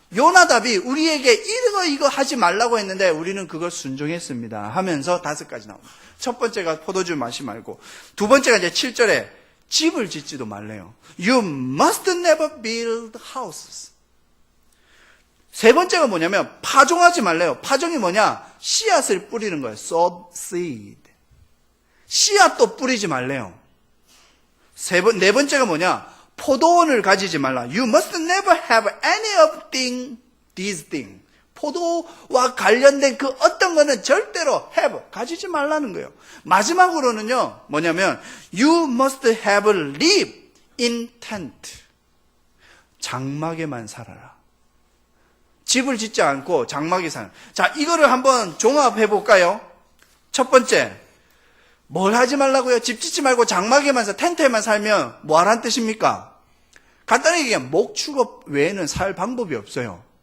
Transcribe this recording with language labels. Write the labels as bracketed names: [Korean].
[Korean] 요나답이 우리에게 이거 하지 말라고 했는데 우리는 그걸 순종했습니다 하면서 5가지 나옵니다. 첫 번째가 포도주 마시 말고, 두 번째가 이제 7절에 집을 짓지도 말래요. [English] You must never build houses. [Korean] 세 번째가 뭐냐면 파종하지 말래요. 파종이 뭐냐? 씨앗을 뿌리는 거예요. [English] sow seed. [Korean] 씨앗도 뿌리지 말래요. 네 번째가 뭐냐? 포도원을 가지지 말라. [English] You must never have any of these things. [Korean] 포도와 관련된 그 어떤 거는 절대로 가지지 말라는 거예요. 마지막으로는요, 뭐냐면 [English] You must have live in tent. [Korean] 장막에만 살아라. 집을 짓지 않고 장막에 사는. 자, 이거를 한번 종합해 볼까요? 첫 번째, 뭘 하지 말라고요? 집 짓지 말고 장막에만 텐트에만 살면 뭐 하라는 뜻입니까? 간단하게 얘기하면 목축업 외에는 살 방법이 없어요.